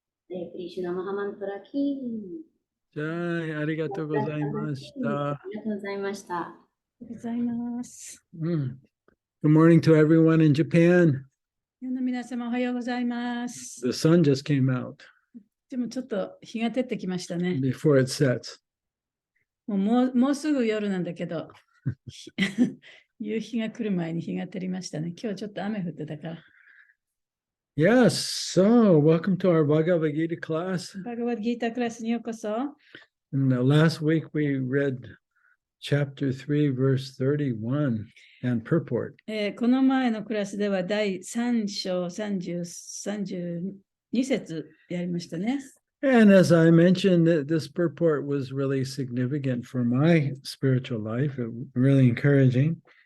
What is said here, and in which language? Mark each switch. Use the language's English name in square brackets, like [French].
[Japanese] イシュナマハマントラキじゃあ、ありがとうございましあた。りがとうございました。ありがとうございます。 [English] Good morning to everyone in Japan. [Japanese] 日本の皆様おはようございます。 [English] The sun just came out [Japanese] でもちょっと日が照ってきましたね。 [English] before it sets. [Japanese] もうすぐ夜なんだけど、夕日が来る前に日が照りましたね。今日ちょっと雨降ってたから。 [English] Yes, so welcome to our Bhagavad Gita class. [Japanese] バガバッドギータークラスにようこそ。 [English] And last week we read chapter 3, verse 31 and purport. [Japanese] この前のクラスでは第3章32節やりましたね。 [English] And as I mentioned, this purport was really significant for my spiritual life, really encouraging.